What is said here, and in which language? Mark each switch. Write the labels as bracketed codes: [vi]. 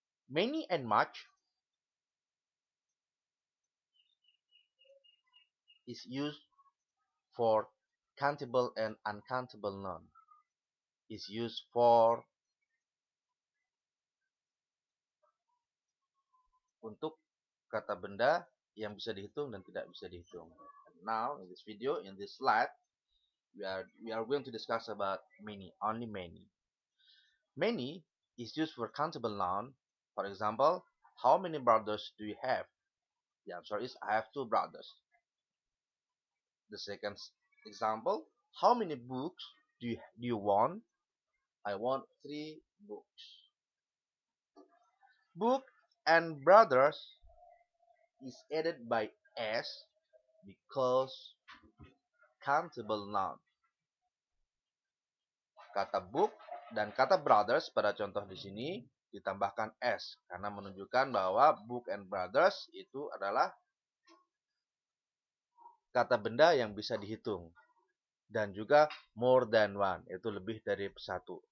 [en] Many and much is used for countable and uncountable noun. Is used for [id] untuk kata benda yang bisa dihitung dan tidak bisa dihitung. [en] Now, in this video, in this slide, we are going to discuss about many, only many. Many is used for countable noun. For example, how many brothers do you have? The answer is I have two brothers. The second example, how many books do you want? I want 3 books. Book and brothers is added by s because countable noun. [id] Kata book dan kata brothers pada contoh di sini ditambahkan s karena menunjukkan bahwa book and brothers itu adalah kata benda yang bisa dihitung dan juga [en] more than one, [id] itu lebih dari satu.